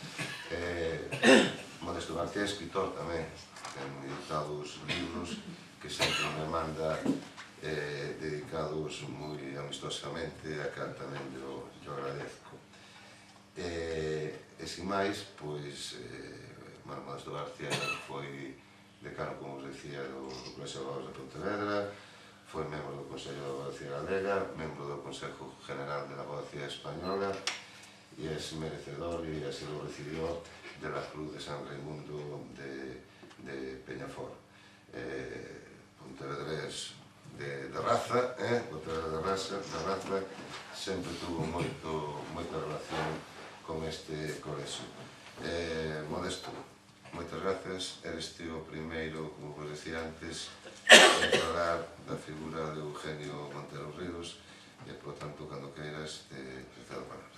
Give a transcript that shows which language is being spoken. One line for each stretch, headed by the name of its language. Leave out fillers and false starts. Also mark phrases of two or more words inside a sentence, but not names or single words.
Galician: Modesto Barcia é escritor tamén, ten editados libros que sempre me manda dedicados moi amistosamente, a cal tamén yo agradezco. E, sin máis, Modesto Barcia foi decano, como vos decía, do Colexio de Abogados de Pontevedra, foi membro do Consello de Abogacía Galega, membro do Consejo General de la Abogacía Española e é merecedor e
Spanish: así lo recibió de la
Galician: Cruz de San Raimundo de Peñafort. Pontevedrés de raza, sempre tuvo moita relación con este colexio. Modesto, moitas grazas, eres ti o primeiro, como vos decía antes, en falar da figura de Eugenio Montero Ríos e, por tanto, cando queiras, te cedo a palabra.